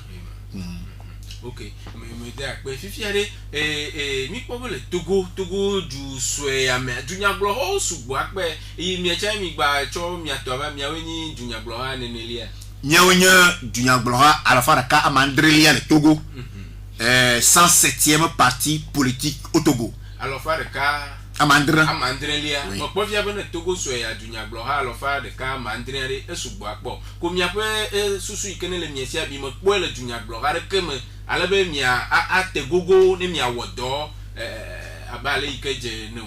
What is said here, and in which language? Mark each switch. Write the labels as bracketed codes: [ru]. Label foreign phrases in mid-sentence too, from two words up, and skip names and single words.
[ee] Ok, me de akpe fifia ɖe mi kpɔ be le Togo du sue ya me dunyagblɔxɔwo sugbɔ akpe eye miatsa mi gba tsɔ miatɔ va miawoe nyi dunyagblɔxa nenelia. Miawo nye dunyagblɔxa alafa ɖeka amandrelia le Togo. [fr] 107e parti politique au Togo. [ee] Alafa ɖeka amandrelia. Me kpɔ fia be ne Togo sue ya dunyagblɔxa alafa ɖeka amandrelia ɖe esugbɔ akpɔ. Ko miaƒe susu yi ke ne le miesia bi me kpɔe le dunyagblɔxa ɖeke me ale be mia ate gogo ne miawɔ dɔ abe ale yi ke dze ne o.